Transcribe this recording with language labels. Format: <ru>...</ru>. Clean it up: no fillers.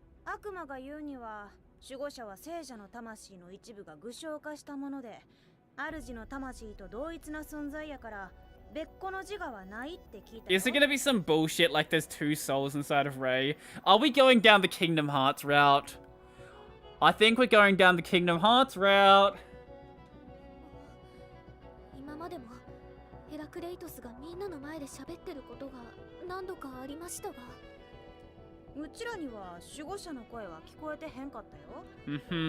<ja>悪魔が言うには、守護者は聖者の魂の一部が具象化したもので、主の魂と同一な存在やから、別個の自我はないって聞いたよ。</ja> <en>Is it gonna be some bullshit like there's two souls inside of Ray? Are we going down the Kingdom Hearts route? I think we're going down the Kingdom Hearts route.</en> <ja>今までもヘラクレイトスがみんなの前で喋ってることが何度かありましたが。うちらには守護者の声は聞こえてへんかったよ。</ja>